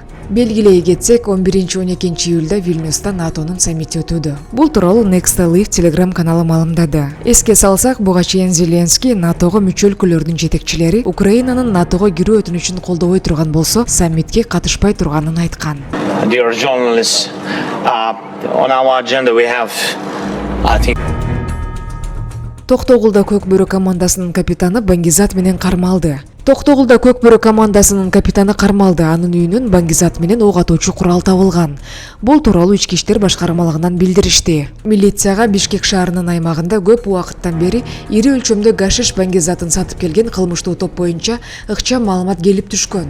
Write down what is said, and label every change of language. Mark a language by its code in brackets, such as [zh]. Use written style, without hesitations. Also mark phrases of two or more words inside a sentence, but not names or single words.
[ky] Белгилей кетсек, 11-12 июлда Вильнюста НАТОнун саммити өтүүдө. Бул тууралуу Nextlive Telegram каналы маалымдады. Эске салсак, буга чейин Зеленский НАТОго мүчө өлкөлөрдүн жетекчилери Украинанын НАТОго кирүү өтүнүчүн колдобой турган болсо, саммитке катышпай турганын айткан. [en] Dear journalists, on our agenda we have, I think. [ky] Токтогулда Көк бөрө командасынын капитаны Баңгизат менен кармалды. Токтогулда Көк бөрө командасынын капитаны кармалды. Анын үйүнөн Баңгизат менен ок атуучу курал табылган. Бул тууралуу Ички иштер башкармалыгынан билдиришти. Милицияга Бишкек шаарынын аймагында көп убакыттан бери ири өлчөмдө гашиш Баңгизатын сатып келген кылмыштуу топ боюнча ыкчам маалымат келип түшкөн.